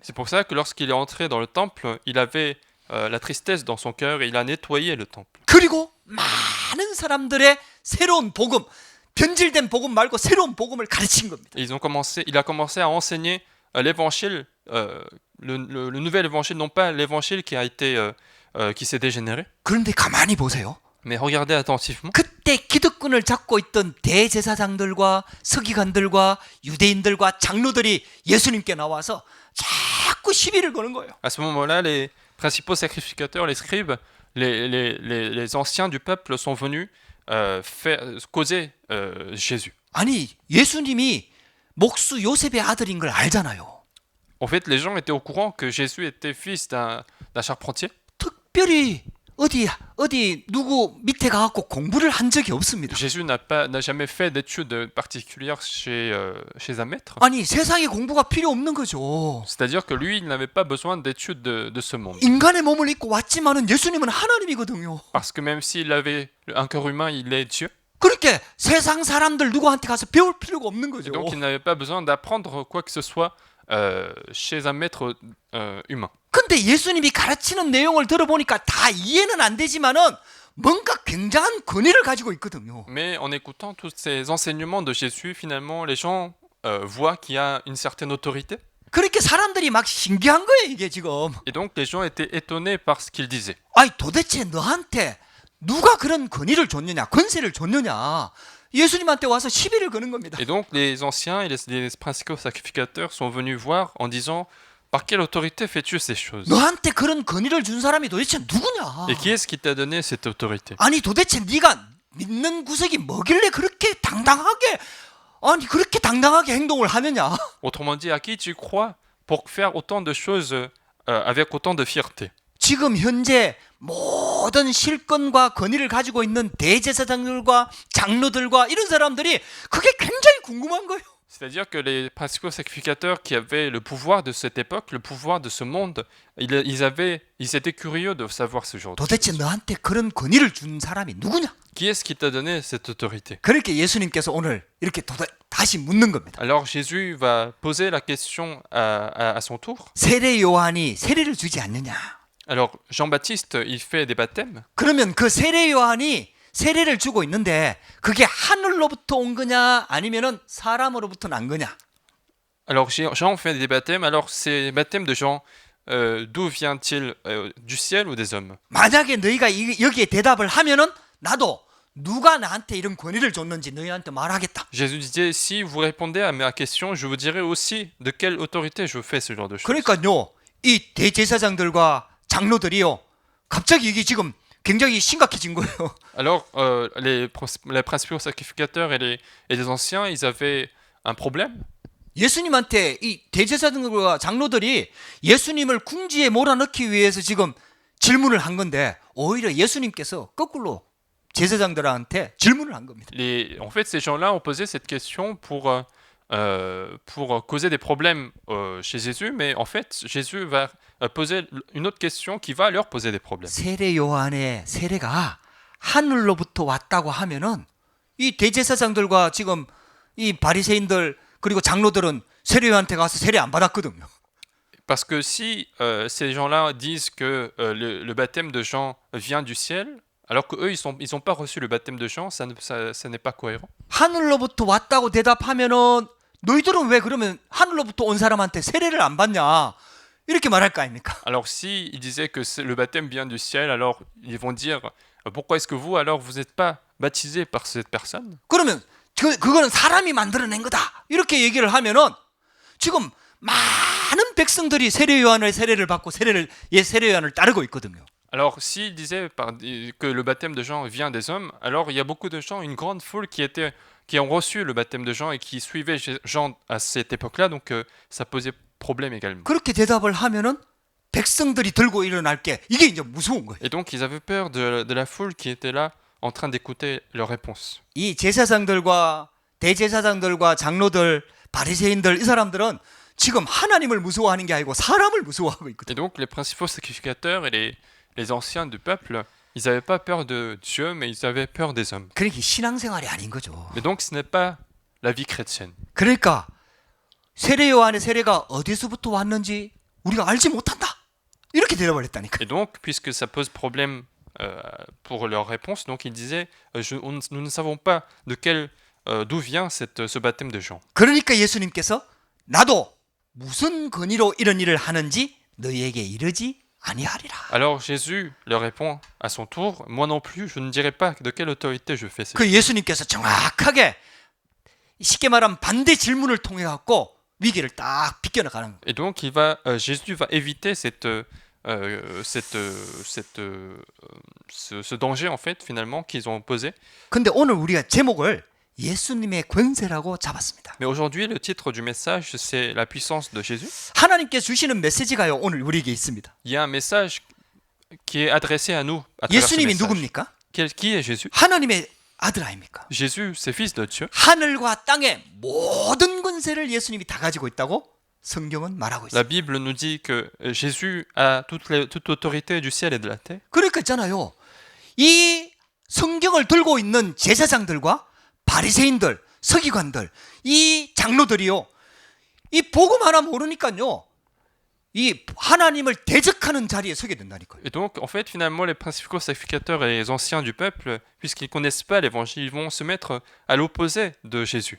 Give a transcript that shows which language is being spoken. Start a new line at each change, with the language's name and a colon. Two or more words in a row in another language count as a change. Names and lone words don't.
French: C'est pour ça que lorsqu'il est entré dans le temple, il avait la tristesse dans son cœur et il a nettoyé le temple.
Korean: 그리고 많은 사람들의 새로운 복음, 변질된 복음 말고 새로운 복음을 가르친 겁니다.
French: Et il a commencé à enseigner l'évangile, le nouvel évangile, non pas l'évangile qui s'est dégénéré.
Korean: 그런데 가만히 보세요.
French: Mais regardez attentivement.
Korean: 그때 기득권을 잡고 있던 대제사장들과 서기관들과 유대인들과 장로들이 예수님께 나와서 자꾸 시비를 거는 거예요.
French: À ce moment-là, les principaux sacrificateurs, les scribes, les anciens du peuple sont venus causer Jésus.
Korean: 아니, 예수님이 목수 요셉의 아들인 걸 알잖아요.
French: En fait, les gens étaient au courant que Jésus était fils d'un charpentier.
Korean: 특별히 어디 누구 밑에 가갖고 공부를 한 적이 없습니다.
French: Jésus n'a jamais fait d'études particulières chez un maître.
Korean: 아니, 세상에 공부가 필요 없는 거죠.
French: C'est-à-dire que lui, il n'avait pas besoin d'études de ce monde.
Korean: 인간의 몸을 입고 왔지만은 예수님은 하나님이거든요.
French: Parce que même s'il avait un cœur humain, il est Dieu.
Korean: 그렇게 세상 사람들 누구한테 가서 배울 필요가 없는 거죠.
French: Et donc il n'avait pas besoin d'apprendre quoi que ce soit chez un maître humain.
Korean: 근데 예수님이 가르치는 내용을 들어보니까 다 이해는 안 되지만은 뭔가 굉장한 권위를 가지고 있거든요.
French: Mais en écoutant tous ces enseignements de Jésus, finalement, les gens voient qu'il y a une certaine autorité.
Korean: 그렇게 사람들이 막 신기한 거예요, 이게 지금.
French: Et donc les gens étaient étonnés par ce qu'il disait.
Korean: 아니, 도대체 너한테 누가 그런 권위를 줬느냐, 권세를 줬느냐. 예수님한테 와서 시비를 거는 겁니다.
French: Et donc les anciens et les principaux sacrificateurs sont venus voir en disant par quelle autorité fais-tu ces choses?
Korean: 너한테 그런 권위를 준 사람이 도대체 누구냐?
French: Et qui est-ce qui t'a donné cette autorité?
Korean: 아니, 도대체 네가 믿는 구석이 뭐길래 그렇게 당당하게 행동을 하느냐?
French: Autrement dit, à qui tu crois pour faire autant de choses avec autant de fierté?
Korean: 지금 현재 모든 실권과 권위를 가지고 있는 대제사장들과 장로들과 이런 사람들이 그게 굉장히 궁금한 거예요.
French: C'est-à-dire que les principaux sacrificateurs qui avaient le pouvoir de cette époque, le pouvoir de ce monde, ils étaient curieux de savoir ce genre de
Korean: 도대체
French: choses.
Korean: 너한테 그런 권위를 준 사람이 누구냐?
French: Qui est-ce qui t'a donné cette autorité?
Korean: 그렇게 예수님께서 오늘 이렇게 다시 묻는 겁니다.
French: Alors Jésus va poser la question à son tour.
Korean: 세례 요한이 세례를 주지 않느냐?
French: Alors Jean-Baptiste, il fait des baptêmes.
Korean: 그러면 그 세례 요한이 세례를 주고 있는데 그게 하늘로부터 온 거냐 아니면은 사람으로부터 난 거냐?
French: Alors Jean fait des baptêmes. Alors ces baptêmes de Jean, d'où vient-il, du ciel ou des hommes?
Korean: 만약에 너희가 여기에 대답을 하면은 나도 누가 나한테 이런 권위를 줬는지 너희한테 말하겠다.
French: Jésus disait, si vous répondez à ma question, je vous dirai aussi de quelle autorité je fais ce genre de choses.
Korean: 그러니까요, 이 대제사장들과 장로들이요, 갑자기 이게 지금 굉장히 심각해진 거예요.
French: Alors, les principaux sacrificateurs et les anciens, ils avaient un problème.
Korean: 예수님한테 이 대제사장들과 장로들이 예수님을 궁지에 몰아넣기 위해서 지금 질문을 한 건데 오히려 예수님께서 거꾸로 제사장들한테 질문을 한 겁니다.
French: En fait, ces gens-là ont posé cette question pour causer des problèmes chez Jésus, mais en fait, Jésus va poser une autre question qui va leur poser des problèmes.
Korean: 세례 요한의 세례가 하늘로부터 왔다고 하면은 이 대제사장들과 지금 이 바리새인들 그리고 장로들은 세례 요한한테 가서 세례 안 받았거든요.
French: Parce que si ces gens-là disent que le baptême de Jean vient du ciel, alors qu'eux, ils ont pas reçu le baptême de Jean, ça n'est pas cohérent.
Korean: 하늘로부터 왔다고 대답하면은 너희들은 왜 그러면 하늘로부터 온 사람한테 세례를 안 받냐? 이렇게 말할 거 아닙니까?
French: Alors si ils disaient que le baptême vient du ciel, alors ils vont dire pourquoi est-ce que vous alors vous n'êtes pas baptisés par cette personne?
Korean: 그러면 그거는 사람이 만들어낸 거다. 이렇게 얘기를 하면은 지금 많은 백성들이 세례 요한의 세례를 받고 세례 요한을 따르고 있거든요.
French: Alors s'ils disaient que le baptême de Jean vient des hommes, alors il y a beaucoup de gens, une grande foule qui ont reçu le baptême de Jean et qui suivaient Jean à cette époque-là, donc ça posait problème également.
Korean: 그렇게 대답을 하면은 백성들이 들고 일어날 게 이게 이제 무서운 거예요.
French: Et donc ils avaient peur de la foule qui était là en train d'écouter leurs réponses.
Korean: 이 제사장들과 대제사장들과 장로들, 바리새인들 이 사람들은 지금 하나님을 무서워하는 게 아니고 사람을 무서워하고
French: Et
Korean: 있거든요.
French: donc les principaux sacrificateurs et les anciens du peuple, ils n'avaient pas peur de Dieu, mais ils avaient peur des hommes.
Korean: 그러니까 신앙생활이 아닌 거죠.
French: Mais donc ce n'est pas la vie chrétienne.
Korean: 그러니까 세례 요한의 세례가 어디서부터 왔는지 우리가 알지 못한다. 이렇게 대답을 했다니까.
French: Et donc, puisque ça pose problème pour leur réponse, donc ils disaient nous ne savons pas d'où vient ce baptême de Jean.
Korean: 그러니까 예수님께서 나도 무슨 권위로 이런 일을 하는지 너희에게 이르지 아니하리라.
French: Alors Jésus leur répond à son tour, moi non plus, je ne dirai pas de quelle autorité je fais ça.
Korean: 그 예수님께서 정확하게 쉽게 말하면 반대 질문을 통해 갖고 위기를 딱 비껴나가는 거예요.
French: Et donc Jésus va éviter ce danger en fait finalement qu'ils ont posé.
Korean: 근데 오늘 우리가 제목을 예수님의 권세라고 잡았습니다.
French: Mais aujourd'hui le titre du message c'est la puissance de Jésus.
Korean: 하나님께 주시는 메시지가요 오늘 우리에게 있습니다.
French: Il y a un message qui est adressé à nous à travers ce
Korean: 예수님이
French: message.
Korean: 누굽니까?
French: Qui est Jésus?
Korean: 하나님의 아들 아닙니까?
French: Jésus, c'est fils de Dieu.
Korean: 하늘과 땅의 모든 권세를 예수님이 다 가지고 있다고 성경은 말하고
French: La
Korean: 있습니다.
French: Bible nous dit que Jésus a toute autorité du ciel et de la terre.
Korean: 그러니까 있잖아요. 이 성경을 들고 있는 제사장들과 바리새인들, 서기관들, 이 장로들이요. 이 복음 하나 모르니까요. 이 하나님을 대적하는 자리에 서게 된다니까요.
French: Et donc, en fait, finalement, les principaux sacrificateurs et les anciens du peuple, puisqu'ils ne connaissent pas l'évangile, ils vont se mettre à l'opposé de Jésus.